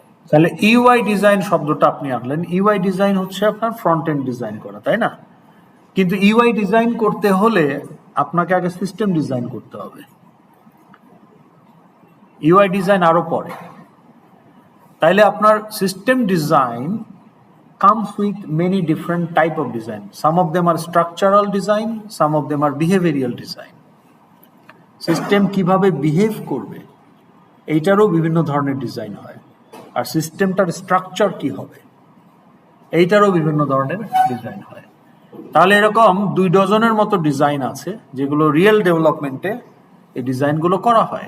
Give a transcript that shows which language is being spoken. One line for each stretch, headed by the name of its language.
Bangla: তাহলে UI design শব্দটা আপনি আনলেন। ইউআই ডিজাইন হচ্ছে আপনার ফ্রন্ট এন্ড ডিজাইন করা, তাই না? কিন্তু ইউআই ডিজাইন করতে হলে আপনাকে আগে সিস্টেম ডিজাইন করতে হবে। ইউআই ডিজাইন আরো পরে। তাইলে আপনার
English: System design comes with many different type of design. Some of them are structural design, some of them are behavioral design.
Bangla: System কিভাবে বিহেভ করবে এইটারও বিভিন্ন ধরনের ডিজাইন হয়, আর সিস্টেমটার স্ট্রাকচার কি হবে এইটারও বিভিন্ন ধরনের ডিজাইন হয়। তাহলে এরকম 2 ডজনের মতো ডিজাইন আছে যেগুলো রিয়েল ডেভেলপমেন্টে এই ডিজাইনগুলো করা হয়।